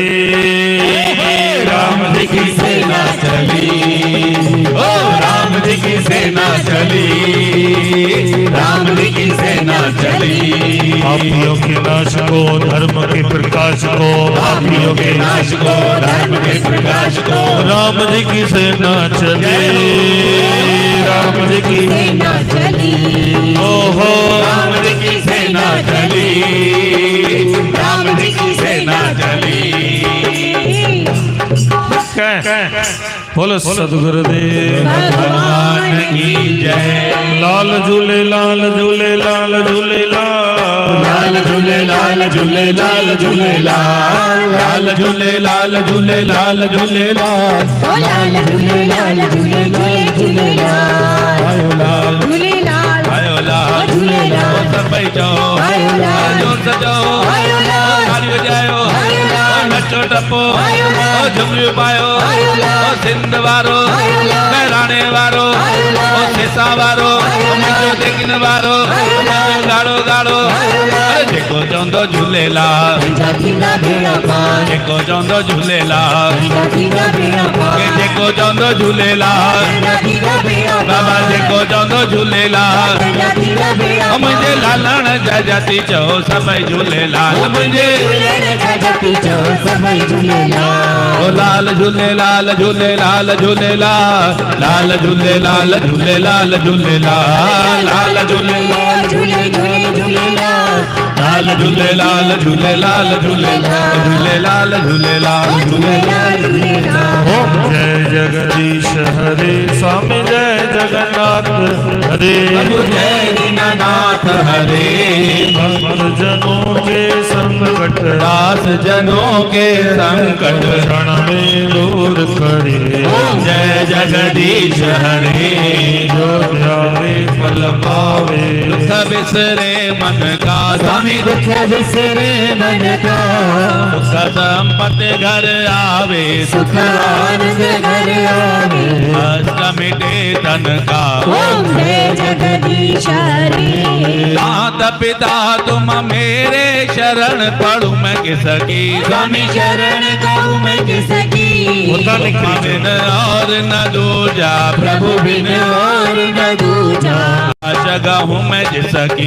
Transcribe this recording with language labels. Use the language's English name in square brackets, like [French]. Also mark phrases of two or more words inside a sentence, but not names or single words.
[Hindi] राम जी की सेना चली, ओ राम जी की सेना चली, राम जी की सेना चली। पापियों के नाश को, धर्म के प्रकाश को, पापियों के नाश को, धर्म के प्रकाश को, राम जी की सेना चले, राम जी की सेना चली, ओहो राम जी की सेना चली, राम जी की सेना चली। बोलो सदगुरुदेव भगवान की जय। [Sindhi] लाल झूले लाल झूले लाल झूले लाल झूले लाल झूले लाल झूले लाल झूले लाल झूले लाल झूले लाल ओ लाल झूले लाल झूले झूले झूले लाल, आयो लाल झूले लाल, आयो लाल झूले लाल, सब बैठो आयो लाल, जोर से जाओ आयो लाल, ताली बजाओ आयो लाल, नचो टपो आयो लाल, झुमरी पायो आयो लाल, सिंध वारो आयो लाल, मेराणे वारो आयो लाल, सेसा वारो आयो लाल, देखिन वारो आयो लाल, गाड़ो गाड़ो आयो लाल, जेको चवंदो झूलेलाल थींदा थींदा भेड़ा पार, जेको चवंदो झूलेलाल थींदा थींदा भेड़ा पार, जेको चवंदो झूलेलाल थींदा थींदा भेड़ा बाबा पार, जेको चवंदो झूलेलाल थींदा थींदा भेड़ा पार, मुंहिंजे लालण जा जाती चओ सभई झूलेलाल मुंहिंजे झूलेलाल जा जपी चओ सभई झूलेलाल, ओ लाल झूलेलाल झूलेलाल झूलेलाल लाल झूलेलाल झूलेलाल झूलेलाल लाल झूलेलाल झूले झूले झूलेलाल, लाल झूलेलाल झूलेलाल झूलेलाल झूलेलाल झूलेलाल झूलेलाल झूलेलाल, [Hindi] ओम जय जगदीश हरे, स्वामी जय जगन्नाथ हरे, जय दीनानाथ हरे भक्त जनों के संकट दास जनों के संकट क्षण में दूर करे, जय जगदीश हरे जो ध्यावे फल पावे, दुख बिसरे मन का स्वामी दुख बिसरे मन का, सुख संपत्ति घर आवे सुख आनंद घर आवे, कष्ट मिटे तन का ओम जय जगदीश हरे, माता पिता तुम मेरे शरण पढ़ू मैं किसकी स्वामी शरण कहूँ मैं किसकी, होता नहीं बिन और न दूजा प्रभु बिन और न दूजा, गहूँ मैं जिसकी